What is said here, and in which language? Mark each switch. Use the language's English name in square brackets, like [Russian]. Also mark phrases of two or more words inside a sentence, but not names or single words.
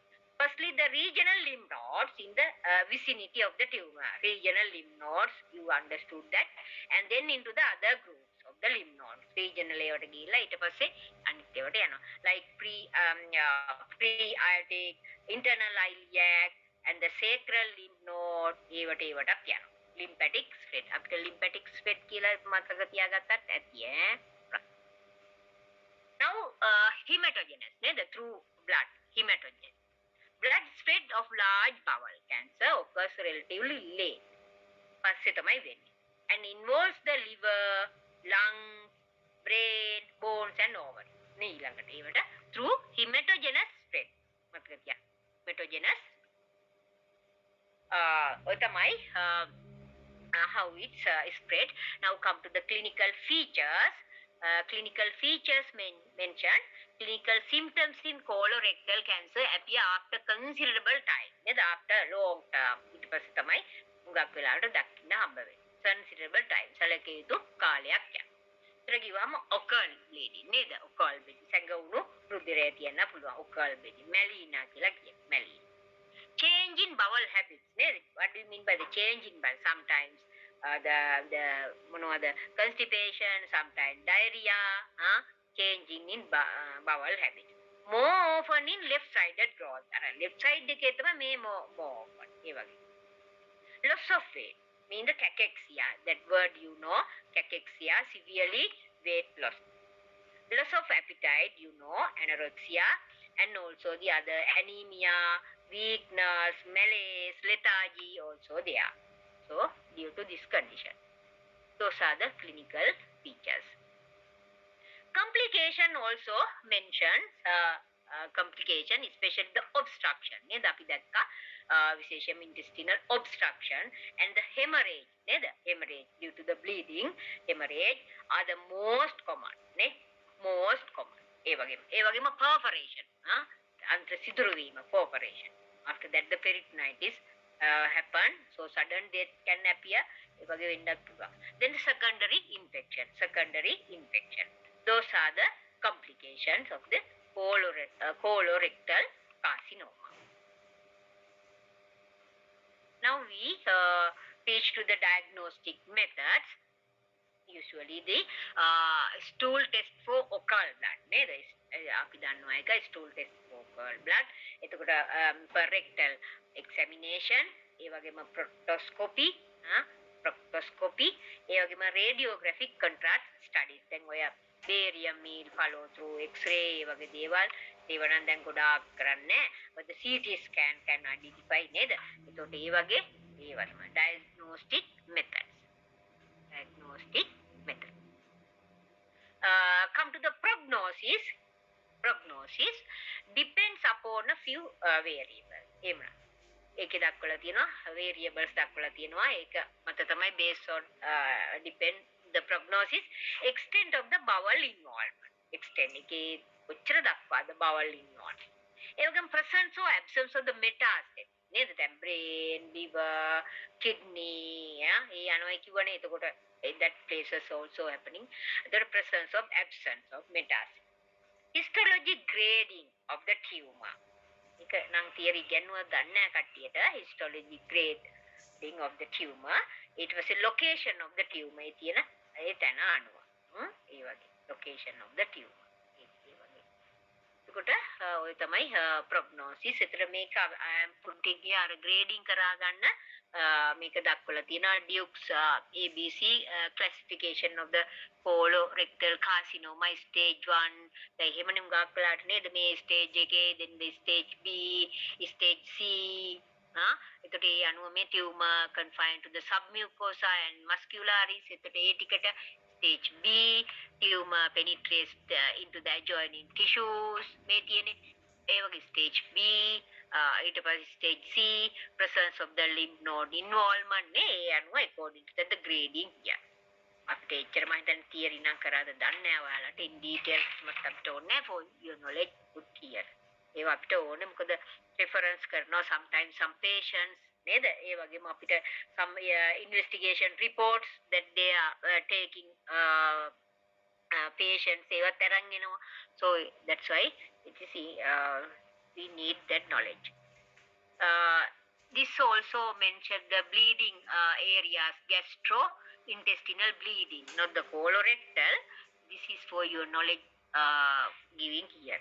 [English] Firstly, the regional lymph nodes in the vicinity of the tumor. Regional lymph nodes, you understood that. And then into the other groups of the lymph nodes. [Sinhala] Regional ඒවට ගිහිල්ලා ඊට පස්සේ අනිත් ඒවාට යනවා. [English] Like pre-aortic, internal iliac and the sacral lymph node [Sinhala] ඒවට යනවා. [English] Lymphatic spread. [Sinhala] අපිට [English] lymphatic spread [Sinhala] කියලා මතක තියාගත්තත් ඇති ඈ. [English] Now hematogenous නේද? Through blood hematogenous. Blood spread of large bowel cancer occurs relatively late. [Sinhala] පස්සේ තමයි වෙන්නේ. [English] And involves the liver, lungs, brain, bones and ovaries. [Sinhala] නේ ඊළඟට ඒවට [English] through hematogenous spread [Sinhala] මතක තියා hematogenous ඔය තමයි [English] how it's spread. Now come to the clinical features. Clinical features mentioned. Clinical symptoms in colorectal cancer appear after considerable time. After long term. [Sinhala] ඊට පස්සේ තමයි හුඟක් වෙලාවට දකින්න හම්බ වෙන්නේ. [English] Considerable time. [Sinhala] සැලකිය යුතු කාලයක් යන. ඒතර කිව්වම [English] occult bleeding [Sinhala] නේද? [English] occult bleeding. [Sinhala] සැඟවුණු රුධිරය තියෙන්න පුළුවන්. [English] occult bleeding. melena [Sinhala] කියලා කියන්නේ. [English] melena. Change in bowel habits. What do you mean by the change in bowel? Sometimes the constipation, sometimes diarrhea, changing in bowel habits. More often in left-sided growth. Left side [Sinhala] එකේ තමයි මේ [English] more often. [Sinhala] ඒ වගේ. [English] Loss of weight mean the cachexia. That word you know, cachexia, severely weight loss. Loss of appetite, you know, anorexia, and also the other anemia, weakness, malaise, lethargy also there. So, due to this condition. Those are the clinical features. Complication also mentions complication, especially the obstruction. Intestinal obstruction and the hemorrhage. Hemorrhage due to the bleeding, hemorrhage are the most common. Most common. [Sinhala] ඒ වගේම perforation. අන්ත්‍ර සිදුරු වීම perforation. [English] After that the peritonitis happen, so sudden death can appear. [Sinhala] ඒ වගේ වෙන්නත් පුළුවන්. [English] Then the secondary infection. Those are the complications of the colorectal carcinoma. Now we reach to the diagnostic methods. Usually the stool test for occult blood. [Sinhala] අපි දන්නවා එක [English] stool test for occult blood. එතකොට rectal examination, [Sinhala] ඒ වගේම proctoscopy, ඒ වගේම [English] radiographic contrast studies. [Sinhala] දැන් ඔය [English] barium meal follow through x-ray [Sinhala] ඒ වගේ දේවල් ඒව නම් දැන් ගොඩාක් කරන්නේ. [English] but the CT scan can identify නේද? [Sinhala] එතකොට ඒ වගේ ඒවා තමයි diagnostic methods. [English] Come to the prognosis. Prognosis depends upon a few variables. [Sinhala] ඒකේ දක්වලා තියෙනවා variables දක්වලා තියෙනවා. ඒක මත තමයි [English] based on depend the prognosis extent of the bowel involvement. [Sinhala] extent එකේ කොච්චර දක්වාද [English] bowel involvement. ඒ වගේම presence or absence of the metastasis. [Sinhala] නේද? දැන් [English] brain, liver, kidney [Sinhala] ඒ අනෝයි කිව්වනේ. [English] එතකොට that places also happening. The presence of absence of metastasis. Histology grading of the tumor. [Sinhala] ඒක නම් theory ගන්නවා දන්නේ නැහැ කට්ටියට. [English] histology grading of the tumor. [Sinhala] ඊට පස්සේ [English] location of the tumor [Sinhala] ඒ තියෙන ඒ තැන අනුව. ඒ වගේ [English] location of the tumor. [Sinhala] ඒ වගේ. එතකොට ඔය තමයි prognosis. ඒතර මේක [English] I am putting here grading [Sinhala] කරා ගන්න මේක දක්වලා තියෙනවා [English] Duke's ABC classification of the colorectal carcinoma stage 1 [Sinhala] දැන් එහෙමනේ මුගක් වෙලාට නේද මේ [English] stage එකේ then the stage B stage C [Sinhala] එතකොට ඒ අනුව මේ [English] tumor confined to the submucosa and muscularis [Sinhala] එතකොට ඒ ටිකට [English] stage B tumor penetrates into the adjoining tissues මේ [Sinhala] තියෙන්නේ ඒ වගේ [English] stage B [Sinhala] ඊට පස්සේ [English] stage C presence of the lymph node involvement [Sinhala] නේ ඒ අනුව [English] according to the grading here [Sinhala] අපිට එච්චර මම හිතන්නේ [English] theory [Sinhala] නම් කරාද දන්නේ නැහැ ඔයාලට [English] in details [Sinhala] මට අපිට ඕනේ [English] for your knowledge put here [Sinhala] ඒවා අපිට ඕනේ මොකද [English] reference කරනවා sometimes some patients [Sinhala] නේද ඒ වගේම අපිට [English] some investigation reports that they are taking patients [Sinhala] ඒවත් අරන් එනවා [English] so that's why it is we need that knowledge. This also mentioned the bleeding areas, gastrointestinal bleeding, not the colorectal. This is for your knowledge giving here.